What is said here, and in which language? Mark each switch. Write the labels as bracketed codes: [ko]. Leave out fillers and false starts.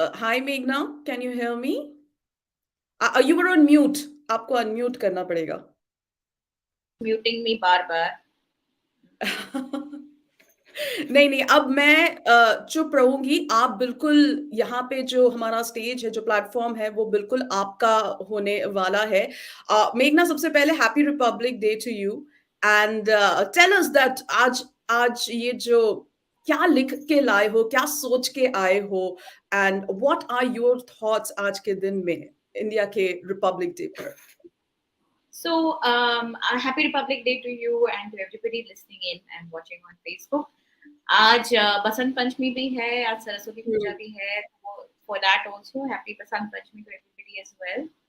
[en] Hi Meghna, can you hear me? You were on mute. [hi] आपको unmute करना पड़ेगा. [en] Muting me [hi] बार बार. नहीं, नहीं, अब मैं चुप रहूँगी। आप बिल्कुल यहाँ पे जो हमारा स्टेज है, जो प्लेटफ़ॉर्म है, वो बिल्कुल आपका होने वाला है। मेघना, सबसे पहले [en] happy Republic day to you and tell us that [hi] आज आज ये जो क्या लिख के लाए हो, क्या सोच के आए हो [en] and what are your thoughts [hi] आज के दिन में, इंडिया के रिपब्लिक डे पर? [en] So, a happy Republic Day to you and to everybody listening in and watching on Facebook. [hi] आज बसंत पंचमी भी है, आज सरस्वती पूजा भी है, तो [en] for that also happy [hi] Basant Panchami to everybody as well.